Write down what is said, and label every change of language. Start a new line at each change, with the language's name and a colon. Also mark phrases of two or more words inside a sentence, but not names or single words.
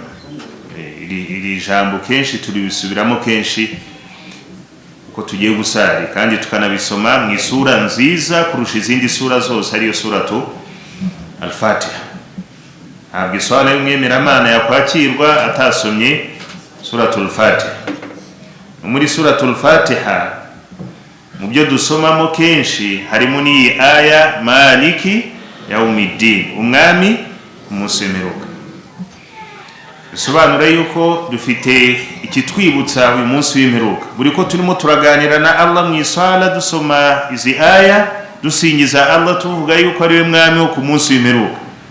Kinyarwanda: Iri jambo kenshi turibisubiramo kenshi uko tugiye gusari, kandi tukanabisoma mu isura nziza kurusha izindi sura zose, ariyo suratu Al-Fatiha. Ntabwo iswala y'umwemeramana yakwakirwa atasomye suratul Fatiha. Muri suratul Fatiha mu byo dusomamo kenshi harimo n'iyi aya
Arabic: مالك يوم الدين,
Kinyarwanda: umwami umunsi w'imperuka. Bisobanura yuko dufite ikitwibutsa uyu munsi w'imperuka. Buri ko turimo turaganira na Allah mu iswala, dusoma izi aya, dusingiza Allah, tuvuga yuko ari we mwami wo ku munsi w'imperuka.